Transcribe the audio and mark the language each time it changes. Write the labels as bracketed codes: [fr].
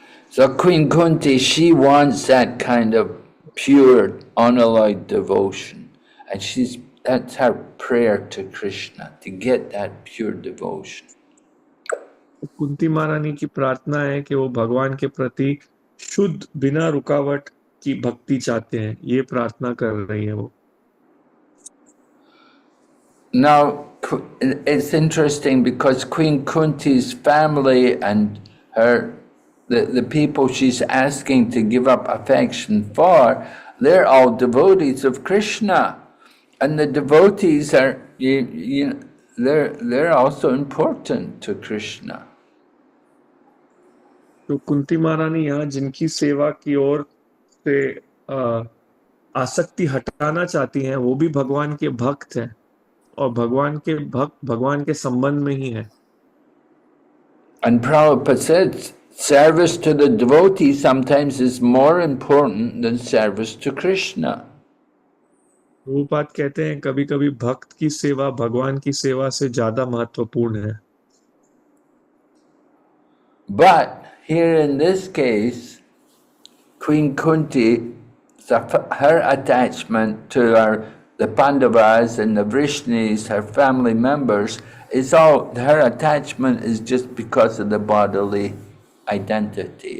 [en] So Queen Kunti, she wants that kind of pure, unalloyed devotion. And that's her prayer to Krishna, to get that pure devotion. [hi] Kunti महारानी की प्रार्थना है कि वो भगवान के प्रति शुद्ध बिना रुकावट की भक्ति चाहते हैं, ये प्रार्थना कर रही है वो। [en] Now, it's interesting because Queen Kunti's family and the people she's asking to give up affection for, they're all devotees of Krishna. And the devotees are, they're also important to Krishna. [hi] तो कुंती महारानी यहाँ जिनकी सेवा की ओर से आसक्ति हटाना चाहती हैं, वो भी भगवान के भक्त हैं और भगवान के भक्त भगवान के संबंध में ही है। [en] And Prabhupada said, service to the devotee sometimes is more important than service to Krishna. [hi] Prabhupada कहते हैं कभी-कभी भक्त की सेवा भगवान की सेवा से ज्यादा महत्वपूर्ण है। [en] But here in this case, Queen Kunti, her attachment to the Pandavas and the Vrishnis, her family members, her attachment is just because of the bodily identity.